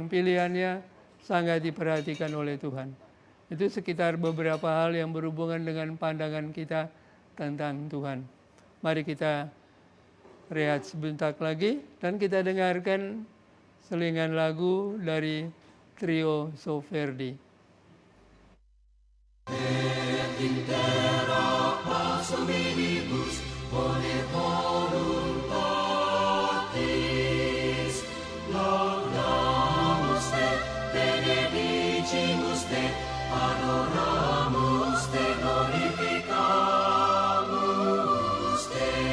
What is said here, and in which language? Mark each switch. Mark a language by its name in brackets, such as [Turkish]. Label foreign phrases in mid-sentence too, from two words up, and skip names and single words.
[Indonesian] Orang-orang pilihannya sangat diperhatikan oleh Tuhan. Itu sekitar beberapa hal yang berhubungan dengan pandangan kita tentang Tuhan. Mari kita rehat sebentar lagi dan kita dengarkan selingan lagu dari Trio Soferdi. [Latin] Et intera pars hominibus bone voluntatis laudamus te, benedicimus te, adoramus te, glorificamus te.